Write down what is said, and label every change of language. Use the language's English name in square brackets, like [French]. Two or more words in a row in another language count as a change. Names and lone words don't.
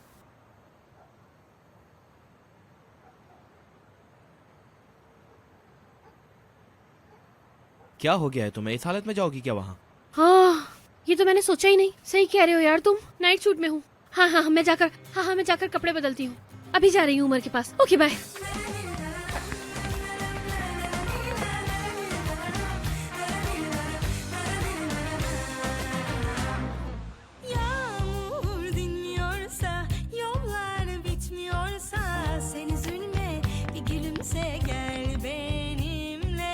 [Urdu] کیا ہو گیا ہے تمہیں? اس حالت میں جاؤ گی کیا وہاں? ہاں، یہ تو میں نے سوچا ہی نہیں. صحیح کہہ رہے ہو یار تم. [English] night suit [Urdu] میں ہوں. ہاں، میں جا کر کپڑے بدلتی ہوں. ابھی جا رہی ہوں عمر کے پاس. [English] okay bye. [Turkish] Yağmur dinmiyorsa, yollar bitmiyorsa, sen üzülme, bir gülümse gel benimle.